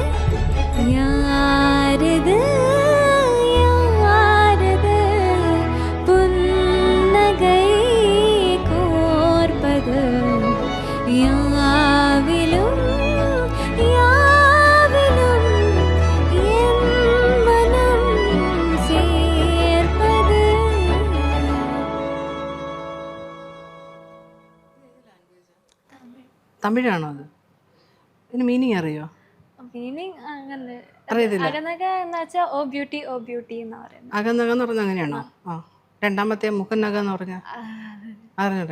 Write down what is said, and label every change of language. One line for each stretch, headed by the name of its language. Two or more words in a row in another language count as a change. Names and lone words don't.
Tamil: யாரது யாரது புன்னகை கோர்ப்பது யாவிலும் யாவிலும் என் மனம் சேர்ப்பது.
Malayalam: തമിഴാണോ അത്? ഇതിന് മീനിങ് അറിയോ? മീനിങ് അങ്ങനെ അറിയത്തില്ല. അകനക എന്ന് വെച്ചാൽ ഓ ബ്യൂട്ടി എന്ന് പറയുന്നത്. അകന്നക എന്ന് പറഞ്ഞാൽ അങ്ങനെയാണോ? ആ. രണ്ടാമത്തെ മുഖന്നക എന്ന് പറഞ്ഞാൽ അറിഞ്ഞൂടെ?